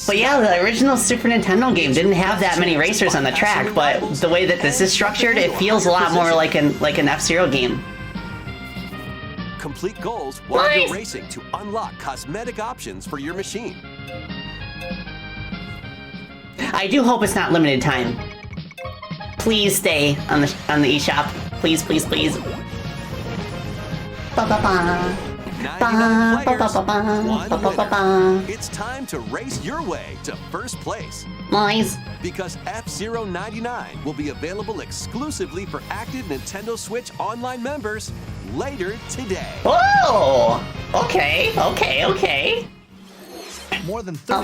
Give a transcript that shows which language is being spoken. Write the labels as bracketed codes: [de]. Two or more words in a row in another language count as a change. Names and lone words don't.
[en] But yeah, the original Super Nintendo game didn't have that many racers on the track, but the way that this is structured, it feels a lot more like an F-Zero game. Complete goals while Nice. you're racing to unlock cosmetic options for your machine. I do hope it's not limited time. Please stay on the eShop. Please, please, please. Ba-ba-ba. 99 players, Ba-ba-ba-ba. one Ba-ba-ba-ba. winner. It's time to race your way to first place. Nice. Because F-Zero 99 will be available exclusively for active Nintendo Switch Online members later today. Whoa! Okay, okay, okay. More than 30